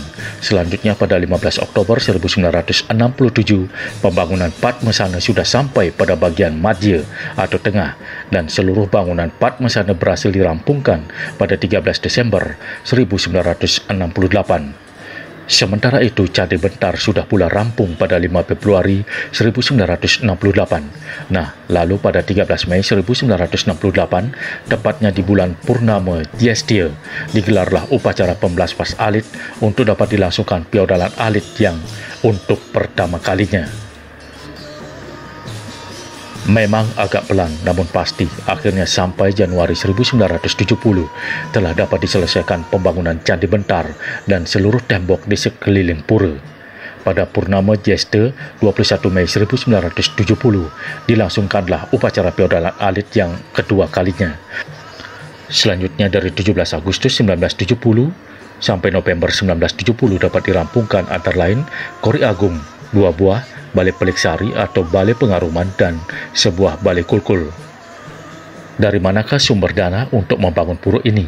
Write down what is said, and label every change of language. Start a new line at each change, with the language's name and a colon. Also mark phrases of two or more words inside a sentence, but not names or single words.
Indonesian: Selanjutnya, pada 15 Oktober 1967, pembangunan Padmasana sudah sampai pada bagian madya atau tengah, dan seluruh bangunan Padmasana berhasil dirampungkan pada 13 Desember 1968. Sementara itu, Candi Bentar sudah pula rampung pada 5 Februari 1968. Nah, lalu pada 13 Mei 1968, tepatnya di bulan Purnama Jyestia, digelarlah upacara pembelaspas alit untuk dapat dilangsungkan piaudalan alit yang untuk pertama kalinya. Memang agak pelan, namun pasti akhirnya sampai Januari 1970 telah dapat diselesaikan pembangunan Candi Bentar dan seluruh tembok di sekeliling pura. Pada Purnama Jesta 21 Mei 1970 dilangsungkanlah upacara feodalan alit yang kedua kalinya. Selanjutnya dari 17 Agustus 1970 sampai November 1970 dapat dirampungkan antara lain Kori Agung 2 buah, Balai Pelik Sari atau Balai Pengaruman, dan sebuah Balai Kulkul. Dari manakah sumber dana untuk membangun pura ini?